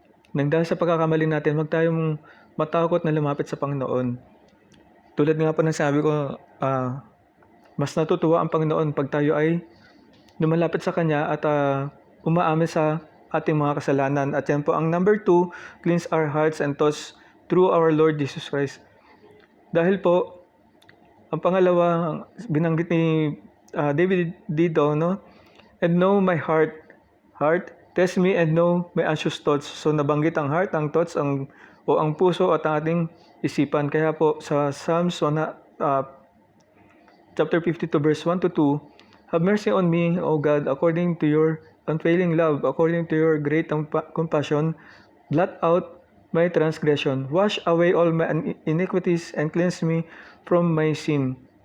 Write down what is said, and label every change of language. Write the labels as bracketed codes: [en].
[tl] Nang dahil sa pagkakamali natin, huwag tayong matakot na lumapit sa Panginoon. Tulad nga po ng sabi ko, mas natutuwa ang Panginoon pag tayo ay lumalapit sa Kanya at umaamin sa ating mga kasalanan. At yan po ang [en] number 2, cleanse our hearts and thoughts through our Lord Jesus Christ. [tl] Dahil po, ang pangalawa, binanggit ni David dito, no? [en] And know my heart, test me and know my anxious thoughts. [tl] So nabanggit ang heart, ang thoughts, ang puso at ang ating isipan. Kaya po sa [en] Psalms chapter 52 verse 1 to 2, have mercy on me, O God, according to your unfailing love, according to your great compassion, blot out my transgression, wash away all my iniquities and cleanse me from my sin.